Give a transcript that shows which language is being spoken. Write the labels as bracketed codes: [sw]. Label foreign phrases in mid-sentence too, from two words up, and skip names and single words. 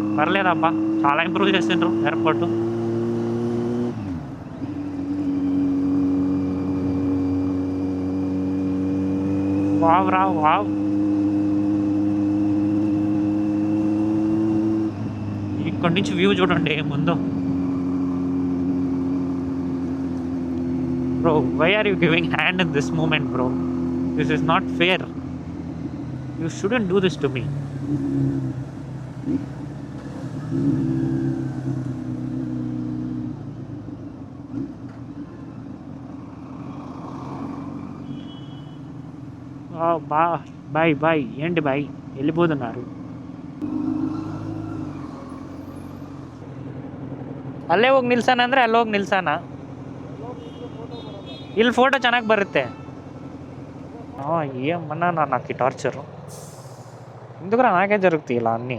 [te] పర్లేదబ్బా, చాలా ఇంప్రూవ్ చేసిండ్రు ఎయిర్పోర్టు. వావ్ రా వావ్. ఇక్కడి నుంచి వ్యూ చూడండి ఏముందో. బ్రో, [en] Why are you giving hand in this moment bro? This is not fair. You shouldn't do this to me. Bye bye. [te] ఏంటి బాయ్ వెళ్ళిపోతున్నారు? [kn] ಅಲ್ಲೇ ಹೋಗಿ ನಿಲ್ಸೋಣ ಅಂದರೆ ಅಲ್ಲಿ ಹೋಗಿ ನಿಲ್ಸೋಣ. ಇಲ್ಲಿ ಫೋಟೋ ಚೆನ್ನಾಗಿ ಬರುತ್ತೆ. [te] ఏమన్నా నాకు ఈ టార్చరు ఎందుకురా నాకే జరుగుతాయి ఇలా అన్నీ.